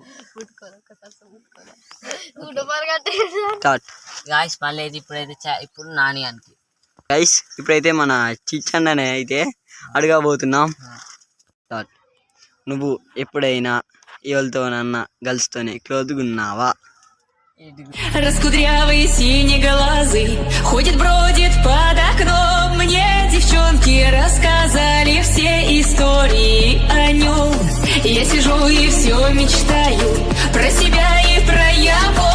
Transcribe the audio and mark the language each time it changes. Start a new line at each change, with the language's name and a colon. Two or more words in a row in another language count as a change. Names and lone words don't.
Telugu: ముట్టుకోవాలి ఒకసారి ముట్టుకోవాలి గుడ్డపాలు కట్టి స్టార్ట్ మళ్ళీ అయితే ఇప్పుడైతే ఇప్పుడు నాని అని గైస్ ఇప్పుడైతే మన చిచ్చన్ననే అయితే అడగబోతున్నాం. స్టార్ట్. నువ్వు ఎప్పుడైనా ఎవరితోనన్నా గర్ల్స్తోనే క్లోజ్గా ఉన్నావా?
Russian: Раскудрявый синеглазый ходит, бродит под окном. Мне девчонки рассказали все истории о нем. Я сижу и все мечтаю про себя и про его.